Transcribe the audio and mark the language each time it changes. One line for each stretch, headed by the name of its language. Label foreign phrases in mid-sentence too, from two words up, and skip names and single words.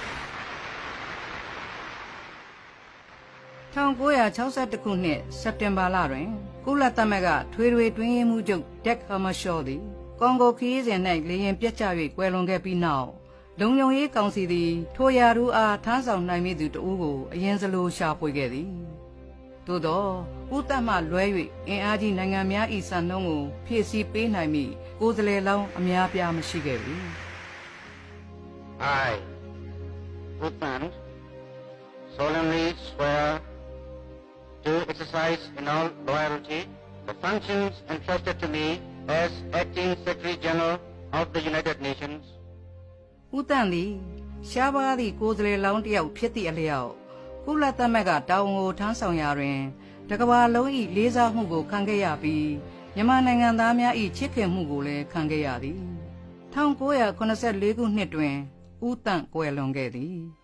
Burmese: 1961 ခုနှစ်စက်တင်ဘာလတွင်ကုလသမဂ္ဂထွေထွေတွင်းရေးမှူးချုပ်ဒက်ဟာမရှော့သည်ကွန်ဂိုခရီးစဉ်၌လေယာဉ်ပျက်ကျ၍ကွယ်လွန်ခဲ့ပြီးနောက်လုံခြုံရေးကောင်စီသည်ထိုရာထူးအားထမ်းဆောင်နိုင်မည့်သူတဦးကိုအရင်စလိုရှာဖွေခဲ့သည်သို့သောဦးသက်မှလွဲ၍အင်အားကြီးနိုင်ငံများ၏စံနှုန်းကိုဖြည့်ဆည်းပေးနိုင်မည့်ကိုယ်စားလှယ်လောင်းအများပြားမရှိခဲ့ပြီ
English: I, U Thant, solemnly swear to exercise in all loyalty the functions entrusted to me as Acting Secretary General of the United Nations.
Burmese: ဦးတန့်သည်ရှားပါးသည့်ကိုယ်စားလှယ်လောင်းတစ်ယောက်ဖြစ်သည့်အလျောက်ကုလသမဂ္ဂတာဝန်ကိုထမ်းဆောင်ရာတွင်တကမ္ဘာလုံး၏လေးစားမှုကိုခံခဲ့ရပြီးမြန်မာနိုင်ငံသားများ၏ချစ်ခင်မှုကိုလည်းခံခဲ့ရသည်1984ခုနှစ်တွင်ဦးတန့်ကွယ်လွန်ခဲ့သည်